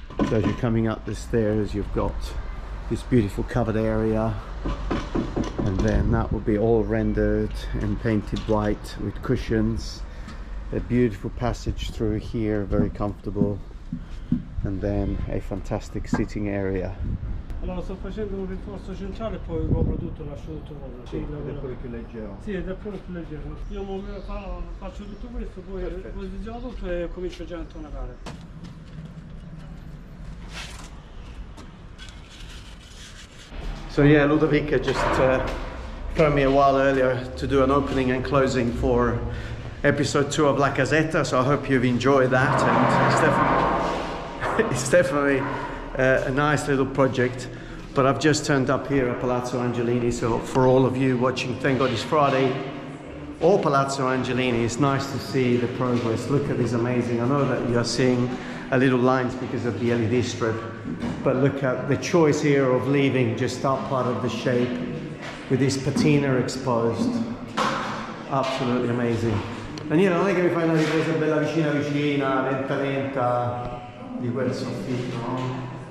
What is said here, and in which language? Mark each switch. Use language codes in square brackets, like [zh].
[en] So as you're coming up the stairs, you've got this beautiful covered area, and then that will be all rendered and painted white with cushions. A beautiful passage through here, very comfortable, and then a fantastic sitting area. [it] Allora sto facendo un rinforzo centrale e poi copro tutto, lascio tutto copro. Sì, ed è pure più leggero. Sì, ed è pure più leggero. Io faccio tutto questo, poi posiziono tutto e comincio già a intonare. [en] So yeah, Ludovica just phoned me a while earlier to do an opening and closing for episode 2 of La Casetta, so I hope you've enjoyed that, and it's definitely a nice little project. But I've just turned up here at Palazzo Angelini, so for all of you watching Thank God It's Friday or Palazzo Angelini, it's nice to see the progress. Look at this amazing, I know that you're seeing a little lines because of the LED strip, but look at the choice here of leaving just that part of the shape with this patina exposed. Absolutely amazing. [it] Daniele, non è che mi fai una ripresa bella vicina lenta lenta di quel soffitto, no?